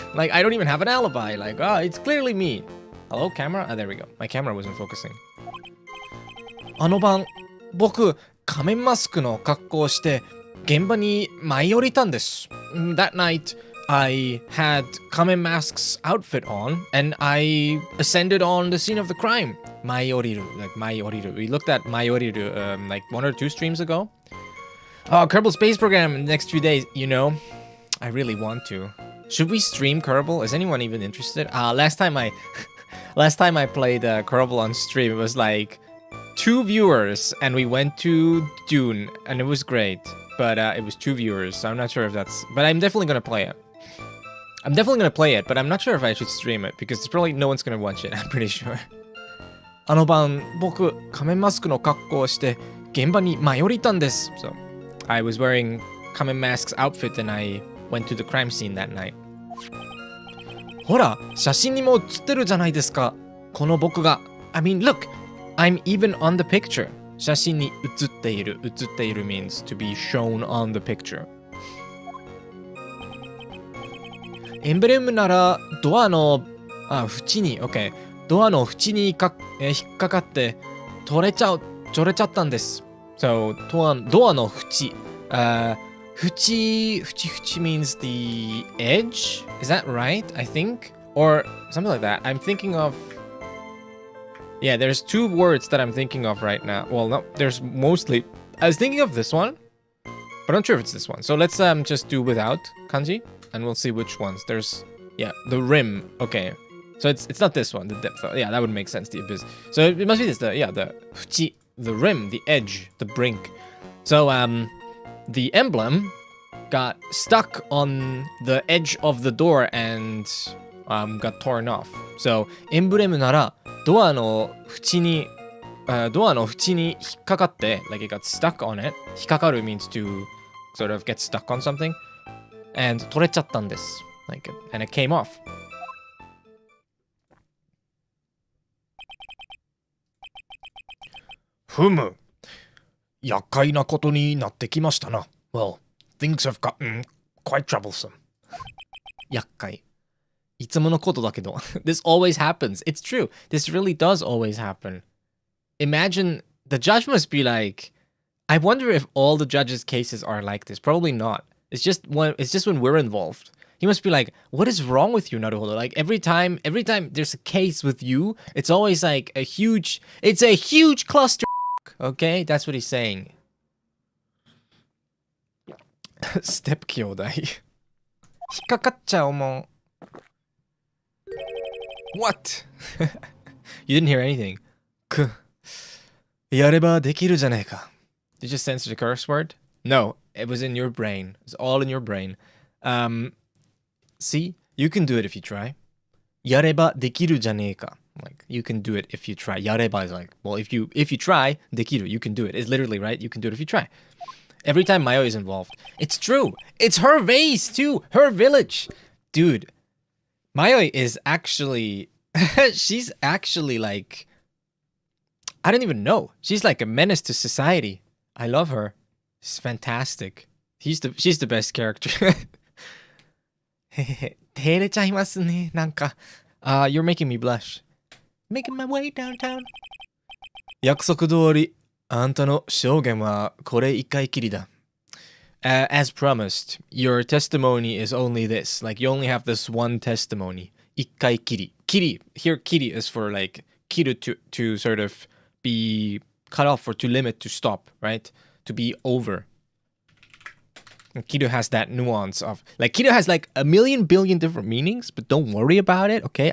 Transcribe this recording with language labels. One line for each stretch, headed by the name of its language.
English: Like I don't even have an alibi. Like, oh, it's clearly me. Hello, camera? Ah, there we go. My camera wasn't focusing.
Japanese: あの晩、僕、仮面マスクの格好をして現場に舞い降りたんです。
English: That night, I had Kamen Mask's outfit on and I ascended on the scene of the crime.
Japanese: 舞い降りる, like 舞い降りる.
English: We looked at 舞い降りる like 1 or 2 streams ago. Oh, Kerbal Space Program in the next few days, you know. I really want to. Should we stream Kerbal? Is anyone even interested? Last time I played Kerbal on stream, it was like 2 viewers and we went to Dune and it was great. But it was 2 viewers, so I'm not sure if that's... But I'm definitely gonna play it. But I'm not sure if I should stream it because probably no one's gonna watch it, I'm pretty sure.
Japanese: あの晩、僕、仮面マスクの格好をして現場に舞い降りたんです。
English: So, I was wearing Kamen Mask's outfit and I went to the crime scene that night.
Japanese: ほら、写真にも写ってるじゃないですか。この僕が。
English: I mean, look, I'm even on the picture.
Japanese: 写真に写っている。
English: 写っている means to be shown on the picture.
Japanese: エンブレムならドアの縁に、OK。ドアの縁に引っかかって取れちゃったんです。
English: So, ドアの縁。縁 means the edge? Is that right? I think? Or something like that. I'm thinking of... Yeah, there's 2 words that I'm thinking of right now. Well, no, there's mostly... I was thinking of this one, but I'm not sure if it's this one. So let's just do without kanji, and we'll see which ones. There's... Yeah, the rim. Okay. So it's not this one, the depth. Yeah, that would make sense, the abyss. So it must be this, the fuchi, the rim, the edge, the brink. So, the emblem got stuck on the edge of the door and got torn off. So,
Japanese: エンブレムならドアの縁に引っかかって、
English: like it got stuck on it. 引っかかる means to sort of get stuck on something.
Japanese: And 取れちゃったんです。
English: Like, and it came off.
Japanese: ふむ。厄介なことになってきましたな。
English: Well, things have gotten quite troublesome.
Japanese: 厄介。いつものことだけど。
English: This always happens. It's true. This really does always happen. Imagine, the judge must be like, I wonder if all the judges' cases are like this. Probably not. It's just when we're involved. He must be like, what is wrong with you, Naruhodo? Like every time there's a case with you, it's always like a huge cluster. Okay, that's what he's saying.
Japanese: Step 兄弟。引っかかっちゃうもん。
English: What? You didn't hear anything.
Japanese: やればできるじゃねえか。
English: Did you just censor the curse word? No, it was in your brain. It's all in your brain. See, you can do it if you try.
Japanese: やればできるじゃねえか。
English: Like, you can do it if you try. Yareba is like, well, if you try, dekiru, you can do it. It's literally, right? You can do it if you try. Every time Mayo is involved. It's true. It's her vase, too. Her village. Dude, Mayo is actually... she's actually like... I don't even know. She's like a menace to society. I love her. She's fantastic. She's the best character.
Japanese: 照れちゃいますね。なんか...
English: you're making me blush. Making my way downtown.
Japanese: 約束通り、あんたの証言はこれ一回きりだ。
English: As promised, your testimony is only this. Like, you only have this one testimony. 一回きり. Kiri. Here, kiri is for, like, kiru to sort of be cut off or to limit, to stop, right? To be over. And kiru has that nuance of, like, kiru has like a million billion different meanings, but don't worry about it, okay?